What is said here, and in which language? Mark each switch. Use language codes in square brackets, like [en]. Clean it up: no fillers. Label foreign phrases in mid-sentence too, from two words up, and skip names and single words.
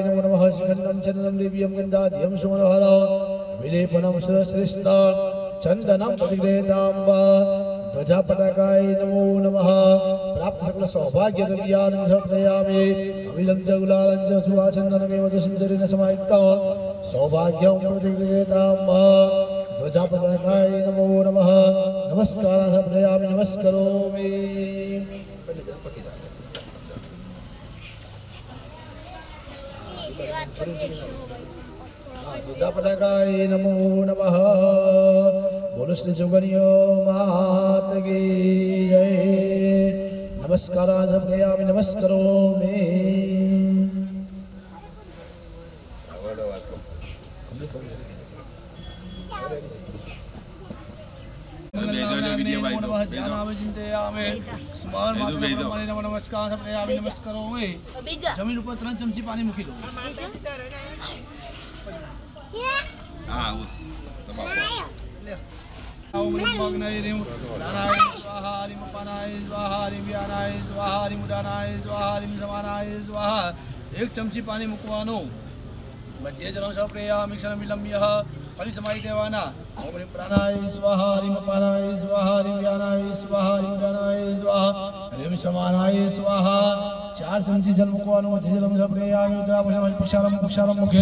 [sa] नमो नमः सुगन्धं चन्दनं दिव्यं गन्धाद्यं सुमनोहरं विलेपनं सुरश्रेष्ठं चन्दनं प्रतिगृहीताम्ब ध्वजापताकाय नमो नमः प्राप्त सकल सौभाग्य द्रव्यान् समर्पयामि अविलं च गुलालं च सुवाचन्दनमेव च सुन्दरेण समायुक्तं सौभाग्यं प्रतिगृहीताम्ब ध्वजापताकाय नमो नमः नमस्कारं समर्पयामि नमस्करोमि ध्वजापताकाय नमो नमः [hi] बोलो श्री जोगनियो मात की जय [sa] नमस्कारां समर्पयामि नमस्करोमि नमस्कार समर्पयामि [gu] जमीन ઉપર 3 ચમચી પાણી મૂકી દો હા [sa] ओम नमः ह्रीं नारायण स्वाहा ह्रीं अपानाय स्वाहा ह्रीं व्यानाय स्वाहा ह्रीं उदानाय स्वाहा ह्रीं समानाय स्वाहा [gu] 1 ચમચી પાણી મૂકવાનું [sa] મધ્ય જલમ સમર્પયામિ ક્ષણ વિલંબ્ય [gu] ફરી સમાઈ દેવાના. [sa] ઓમ રીમ પ્રાણાય સ્વાહા, રીમ અપાનાય સ્વાહા, રીમ વ્યાનાય સ્વાહા, રીમ પ્રાણાય સ્વાહા, રીમ સમાનાય સ્વાહા. [gu] 4 ચમચી જલ મૂકવાનું. [sa] જલમ સપ્રેયામિ ઉત્તરાભુજમ પુષારમ પુક્ષારમ મુખે.